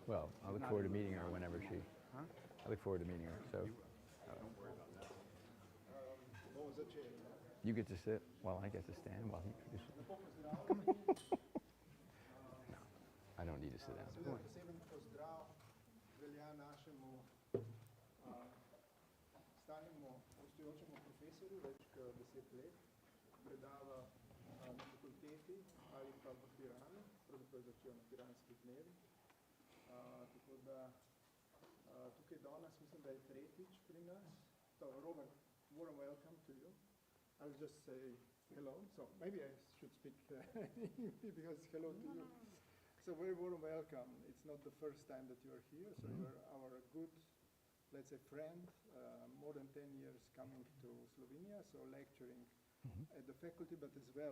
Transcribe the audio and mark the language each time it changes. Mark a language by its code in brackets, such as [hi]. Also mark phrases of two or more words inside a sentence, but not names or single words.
[en] Well, I look forward to meeting her whenever she. Huh? I look forward to meeting her. So Don't worry about that. What was the change? you get to sit while I get to stand while he introduces. I don't need to sit down. [sl] Seveda poseben pozdrav velja našemu stalnemu gostujočemu profesorju, več kot 10 let, predava na fakulteti ali pa v Piranu, pravzaprav začel na piranskih dnevih. Tako da tukaj danes mislim, da je tretjič pri nas. [en] So, Robert, warm welcome to you. I'll just say hello. So maybe I should speak because hello to you. So very warm welcome. It's not the first time that you are here. So you're our good, let's say, friend, more than 10 years coming to Slovenia, so lecturing at the faculty, but as well,